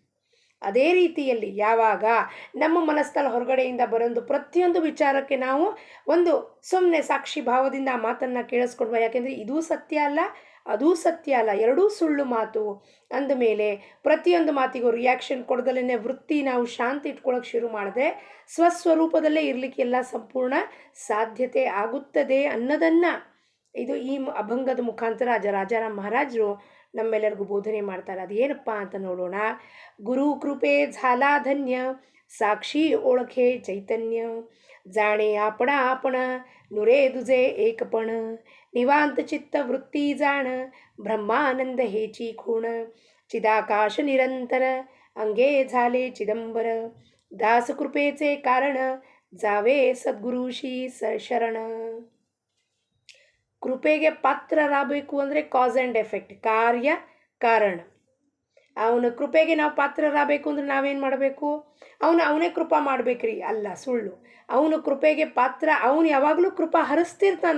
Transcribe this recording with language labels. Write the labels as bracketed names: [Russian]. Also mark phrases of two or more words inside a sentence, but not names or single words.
[Kannada] ಅದೇ ರೀತಿಯಲ್ಲಿ ಯಾವಾಗ ನಮ್ಮ ಮನಸ್ಸಲ್ಲಿ ಹೊರಗಡೆಯಿಂದ ಬರೋದು ಪ್ರತಿಯೊಂದು ವಿಚಾರಕ್ಕೆ ನಾವು ಒಂದು ಸುಮ್ಮನೆ ಸಾಕ್ಷಿ ಭಾವದಿಂದ ಆ ಮಾತನ್ನು ಕೇಳಿಸ್ಕೊಂಡ್ವ, ಯಾಕೆಂದರೆ ಇದೂ ಸತ್ಯ ಅಲ್ಲ ಅದೂ ಸತ್ಯ ಅಲ್ಲ, ಎರಡೂ ಸುಳ್ಳು ಮಾತು ಅಂದಮೇಲೆ ಪ್ರತಿಯೊಂದು ಮಾತಿಗೂ ರಿಯಾಕ್ಷನ್ ಕೊಡದಲ್ಲೇ ವೃತ್ತಿ ನಾವು ಶಾಂತಿ ಇಟ್ಕೊಳ್ಳೋಕೆ ಶುರು ಮಾಡಿದ್ರೆ ಸ್ವಸ್ವರೂಪದಲ್ಲೇ ಇರಲಿಕ್ಕೆಲ್ಲ ಸಂಪೂರ್ಣ ಸಾಧ್ಯತೆ ಆಗುತ್ತದೆ ಅನ್ನೋದನ್ನು ಇದು ಈ ಅಭಂಗದ ಮುಖಾಂತರ ರಾಜಾರಾಮ್ ಮಹಾರಾಜರು ನಮ್ಮೆಲ್ಲರಿಗೂ ಬೋಧನೆ ಮಾಡ್ತಾರೆ. ಅದು ಏನಪ್ಪ ಅಂತ ನೋಡೋಣ. [Marathi] गुरु कृपे झाला धन्य, साक्षी ओळखे चैतन्य, जाणे आपण नुरे दुजे एकपण, निवांत चित्त वृत्ती जाण, ब्रह्मानंद हेची खूण, चिदाकाश निरंतर अंगे झाले चिदंबर, दास कृपेचे कारण जावे [Kannada] ಸದ್ಗುರುಶಿ ಶರಣ. ಕೃಪೆಗೆ ಪಾತ್ರರಾಗಬೇಕು ಅಂದರೆ [English] cause and effect, [Kannada] ಕಾರ್ಯ ಕಾರಣ. ಅವನ ಕೃಪೆಗೆ ನಾವು ಪಾತ್ರರಾಗಬೇಕು ಅಂದ್ರೆ ನಾವೇನು ಮಾಡಬೇಕು, ಅವನೇ ಕೃಪಾ ಮಾಡ್ಬೇಕ್ರಿ, ಅಲ್ಲ ಸುಳ್ಳು. ಅವನು ಕೃಪೆಗೆ ಪಾತ್ರ, ಅವನು ಯಾವಾಗಲೂ ಕೃಪಾ ಹರಿಸ್ತಿರ್ತಾನೆ.